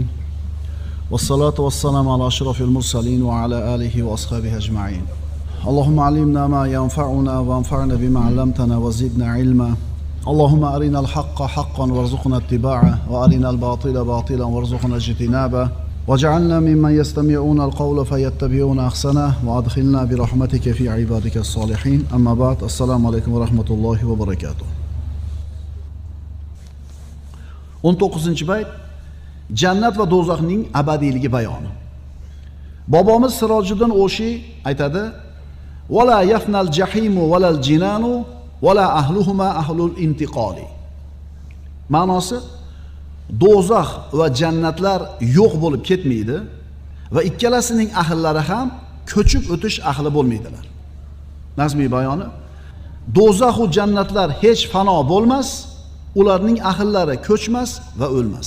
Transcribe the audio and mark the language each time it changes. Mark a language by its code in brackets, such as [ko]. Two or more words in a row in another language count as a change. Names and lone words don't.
[ar] والصلاة والسلام على أشرف المرسلين وعلى آله وأصحابه أجمعين. اللهم علمنا ما ينفعنا وانفعنا بما علمتنا وزدنا علما. اللهم أرنا الحق حقا وارزقنا اتباعه وأرنا الباطل باطلا وارزقنا اجتنابه. واجعلنا ممن يستمعون القول فيتبعون أحسنه وأدخلنا برحمتك في عبادك الصالحين أما بعد. السلام عليكم ورحمة الله وبركاته. [uz] 19-bayt jannat va do'zaxning abadiyligi bayoni. Bobomiz Sirojiddin O'shi aytadi: [ar] "ولا يفنى الجحيم ولا الجنان ولا أهلهما أهل انتقال." [uz] Ma'nosi, do'zax va jannatlar yo'q bo'lib ketmaydi va ikkalasining ahllari ham ko'chib o'tish ahli bo'lmaydilar. Nazmiy bayoni: do'zax va jannatlar hech fano bo'lmas, ularning ahllari ko'chmas va o'lmas.